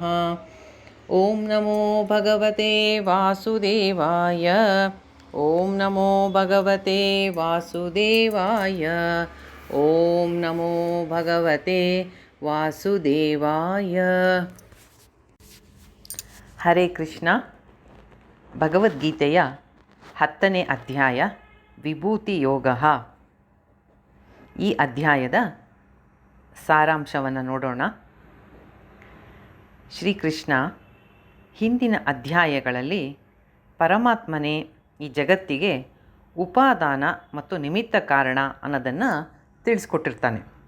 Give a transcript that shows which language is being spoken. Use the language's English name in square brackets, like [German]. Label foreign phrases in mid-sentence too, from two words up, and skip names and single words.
[Sanskrit] ಓಂ ನಮೋ ಭಗವತೆ ವಾಸುದೇವಾಯ. ಓಂ ನಮೋ ಭಗವತೆ ವಾಸುದೇವಾಯ. ಓಂ ನಮೋ ಭಗವತೆ ವಾಸುದೇವಾಯ. ಹರೇ ಕೃಷ್ಣ. [Kannada] ಭಗವದ್ಗೀತೆಯ 10ನೇ ಅಧ್ಯಾಯ ವಿಭೂತಿ ಯೋಗ. ಈ ಅಧ್ಯಾಯದ ಸಾರಾಂಶವನ್ನು ನೋಡೋಣ. ಶ್ರೀಕೃಷ್ಣ ಹಿಂದಿನ ಅಧ್ಯಾಯಗಳಲ್ಲಿ ಪರಮಾತ್ಮನೇ ಈ ಜಗತ್ತಿಗೆ ಉಪಾದಾನ ಮತ್ತು ನಿಮಿತ್ತ ಕಾರಣ ಅನ್ನೋದನ್ನು ತಿಳಿಸ್ಕೊಟ್ಟಿರ್ತಾನೆ.